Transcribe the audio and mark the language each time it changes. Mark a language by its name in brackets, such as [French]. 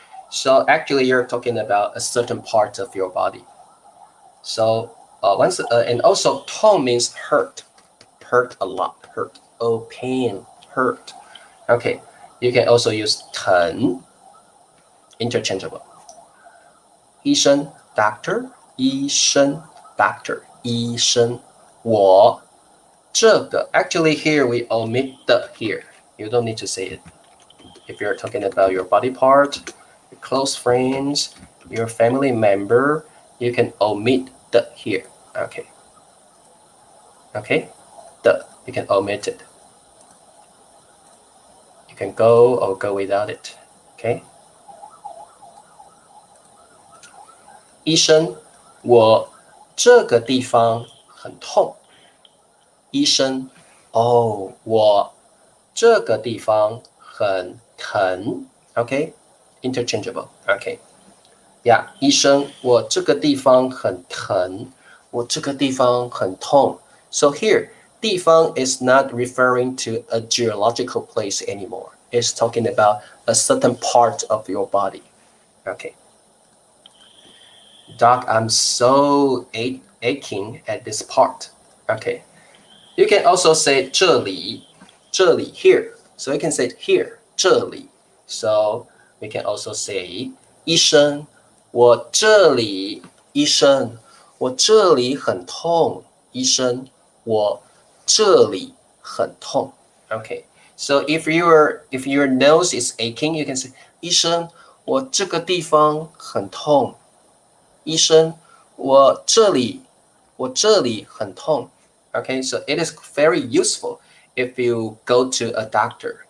[English] So actually, you're talking about a certain part of your body. So and also 痛 means hurt a lot, hurt. Oh, pain, hurt. Okay, you can also use 疼 interchangeable. [Chinese] 医生 doctor, 医生 doctor, 医生。我这个 [English] actually here we omit the here. You don't need to say it. If you're talking about your body part, your close friends, your family member, you can omit the here. Okay, the you can omit it. You can go or go without it. Okay. [Chinese] 医生，我这个地方很痛。医生，哦，我这个地方很疼 ，OK， interchangeable， OK， 呀，医生，我这个地方很疼，我这个地方很痛。 [English] So here, 地方 is not referring to a geological place anymore. It's talking about a certain part of your body. Okay. Doc, I'm so aching at this part. Okay. You can also say 这里 here. So you can say here 这里. So we can also say [Chinese] 医生，我这里，医生，我这里很痛，医生，我这里很痛。 [English] Okay. So if your nose is aching, you can say [Chinese] 医生，我这个地方很痛。医生，我这里很痛。 [English] Okay, so it is very useful if you go to a doctor.